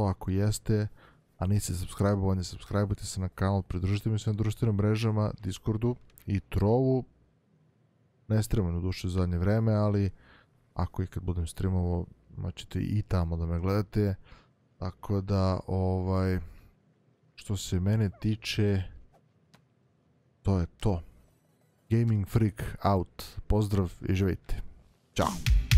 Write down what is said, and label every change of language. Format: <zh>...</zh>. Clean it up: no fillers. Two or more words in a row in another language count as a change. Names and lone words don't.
<sr>Ako jeste, a niste subscribe-ovani, subscribe-ujte se na kanal, pridružite mi se na društvenim mrežama, Discordu i Trovu. Ne streamujem u duše zadnje vreme, ali ako i kad budem streamovao, moćete i tamo da me gledate. Tako da, što se mene tiče, to je to. Gaming Freak out. Pozdrav i živite. Ćao.</sr>